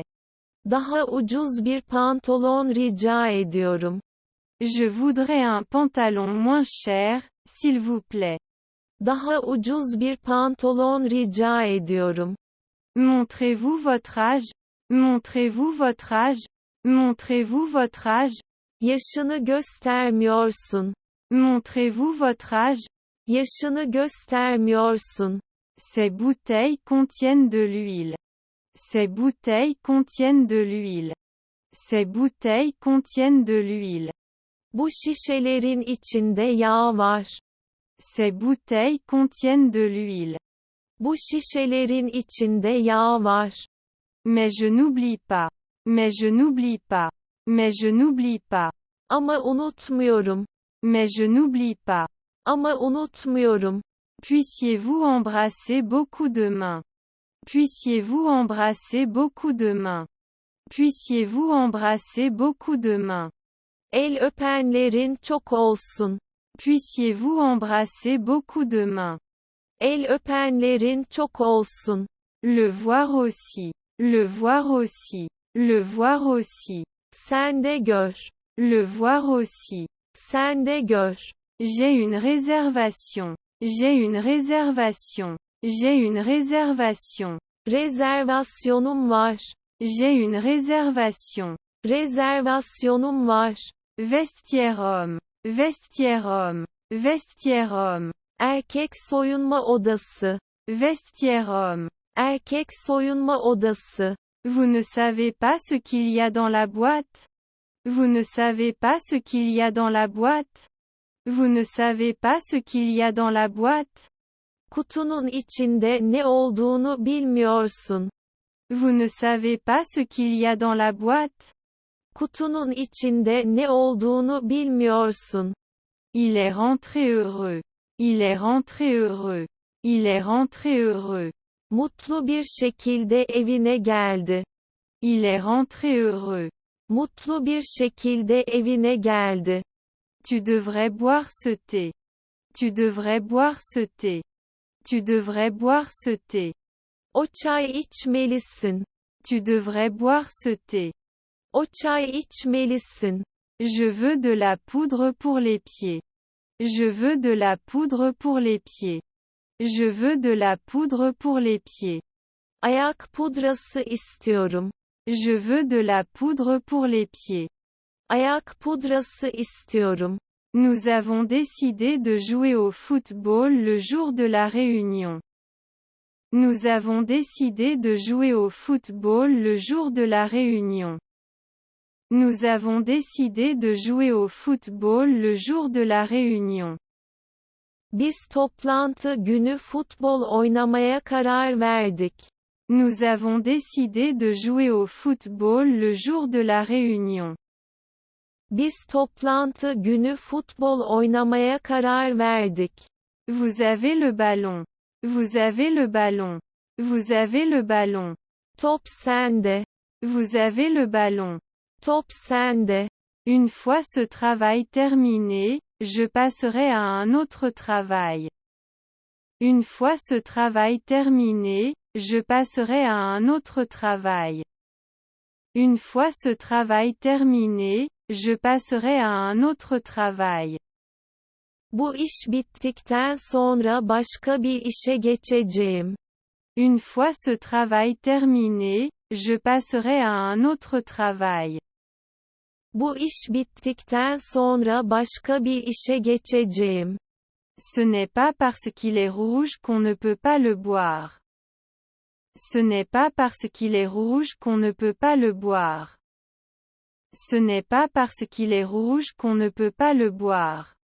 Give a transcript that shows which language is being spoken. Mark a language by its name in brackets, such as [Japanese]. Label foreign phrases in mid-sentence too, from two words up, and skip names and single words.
[Turkish] Daha ucuz bir pantolon rica ediyorum. [French] Je voudrais un pantalon moins cher, s'il vous plaît. [Turkish] Daha ucuz bir pantolon rica ediyorum. [French] Montrez-vous votre âge? Montrez-vous votre âge? Montrez-vous votre âge? [Turkish] Yaşını göstermiyorsun. [French] Montrez-vous votre âge? [Turkish] Yaşını göstermiyorsun. [French] Ces bouteilles contiennent de l'huile. Ces bouteilles contiennent de l'huile. Ces bouteilles contiennent de l'huile. [Turkish] Bu şişelerin içinde yağ var. [French] Ces bouteilles contiennent de l'huile. [Turkish] Bu şişelerin içinde yağ var. [French] Mais je n'oublie pas. Mais je n'oublie pas. Mais je n'oublie pas. [Turkish] Ama unutmuyorum. [French] Mais je n'oublie pas. [Turkish] Ama unutmuyorum. [French] Puissiez-vous embrasser beaucoup de mains? Puissiez-vous embrasser beaucoup de mains? Puissiez-vous embrasser beaucoup de mains? [Turkish] El öpenlerin çok olsun. [French] Puissiez-vous embrasser beaucoup de mains? [Turkish] El öpenlerin çok olsun. [French] Le voir aussi. Le voir aussi. Le voir aussi. [Turkish] Sen de gör. [French] Le voir aussi. [Turkish] Sen de gör. [French] J'ai une réservation. J'ai une réservation. J'ai une réservation. [Turkish] Rezervasyonum var. [French] J'ai une réservation. [Turkish] Rezervasyonum var. [French] Vestiaire homme. Vestiaire homme. Vestiaire homme. [Turkish] Erkek soyunma odası. [French] Vestiaire homme. [Turkish] Erkek soyunma odası. [French] Vous ne savez pas ce qu'il y a dans la boîte? Vous ne savez pas ce qu'il y a dans la boîte? Vous ne savez pas ce qu'il y a dans la boîte? [Turkish] Kutunun içinde ne olduğunu bilmiyorsun. [French] Vous ne savez pas ce qu'il y a dans la boîte? [Turkish] Kutunun içinde ne olduğunu bilmiyorsun. [French] Il est rentré heureux. Il est rentré heureux. Il est rentré heureux. [Turkish] Mutlu bir şekilde evine geldi. [French] Il est rentré heureux. [Turkish] Mutlu bir şekilde evine geldi. [French] Tu devrais boire ce thé. Tu devrais boire ce thé. Tu devrais boire ce thé. [Turkish] O çay içmelisin. [French] Tu devrais boire ce thé. [Turkish] O çay içmelisin. [French] Je veux de la poudre pour les pieds. Je veux de la poudre pour les pieds. Je veux de la poudre pour les pieds. [Turkish] Ayak pudrası istiyorum. [French] Je veux de la poudre pour les pieds. [Turkish] Ayak pudrası istiyorum. [French] Nous avons décidé de jouer au football le jour de la réunion. Nous avons décidé de jouer au football le jour de la réunion. Nous avons décidé de jouer au football le jour de la réunion. [Turkish] Biz toplantı günü futbol oynamaya karar verdik. [French] Nous avons décidé de jouer au football le jour de la réunion. [Turkish] Biz toplantı günü futbol oynamaya karar verdik. [French] Vous avez le ballon. Vous avez le ballon. Vous avez le ballon. [Turkish] Top sende. [French] Vous avez le ballon. [Turkish] Top sende. [French] Une fois ce travail terminé, je passerai à un autre travail. Une fois ce travail terminé, je passerai à un autre travail. Une fois ce travail terminé, je passerai à un autre travail. [Turkish] Bu iş bittikten sonra başka bir işe geçeceğim. [French] Une fois ce travail terminé, je passerai à un autre travail. [Turkish] Bu iş bittikten sonra başka bir işe geçeceğim. [French] Ce n'est pas parce qu'il est rouge qu'on ne peut pas le boire. Ce n'est pas parce qu'il est rouge qu'on ne peut pas le boire. Ce n'est pas parce qu'il est rouge qu'on ne peut pas le boire.